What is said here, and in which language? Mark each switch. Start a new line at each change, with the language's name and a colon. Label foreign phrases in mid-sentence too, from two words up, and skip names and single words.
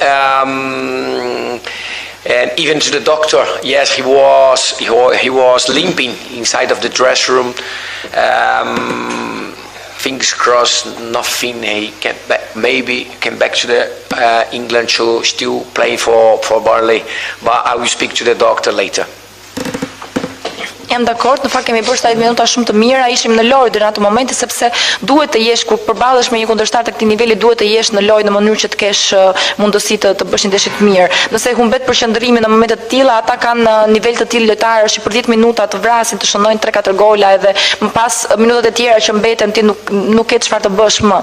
English: And even to the doctor, yes, he was limping inside of the dressing room. Fingers crossed, nothing. He came back, maybe came back to the England to still playing for Burnley. But I will speak to the doctor later.
Albanian: Jam dakord, në fakt kemi bërë 70 minuta shumë të mira, ishim në lojë deri në atë moment sepse duhet të jesh kur përballesh me një kundërshtar të këtij niveli, duhet të jesh në lojë në mënyrë që të kesh mundësi të bësh një ndeshje të mirë. Nëse humbet përqendrimi në momente të tilla, ata kanë nivel të tillë lojtarësh që për 10 minuta të vrasin, të shënojnë 3-4 gola edhe më pas minutat e tjera që mbeten ti nuk ke çfarë të bësh më.